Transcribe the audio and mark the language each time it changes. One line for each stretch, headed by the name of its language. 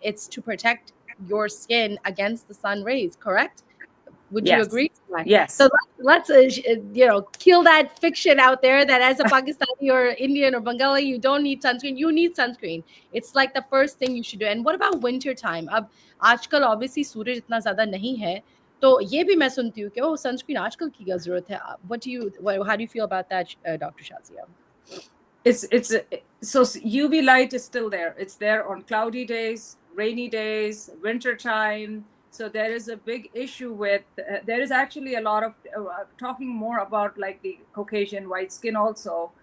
English: It's to protect your skin against the sun rays. Correct? Would you Yes. agree? Right. Yes. So let's kill that fiction out there that as a Pakistani or Indian or Bengali, you don't need sunscreen. You need sunscreen. It's like the first thing you should do. And what about winter time?
Hindi: अब आजकल obviously सूरज इतना ज़्यादा नहीं है, तो ये भी मैं सुनती हूँ कि sunscreen आजकल की क्या ज़रूरत है?
English: How do you feel about that, Dr. Shazia? It's so UV light is still there. It's there on cloudy days, rainy days, winter time. So there is a big issue with there is actually a lot of talking more about like the Caucasian white skin also.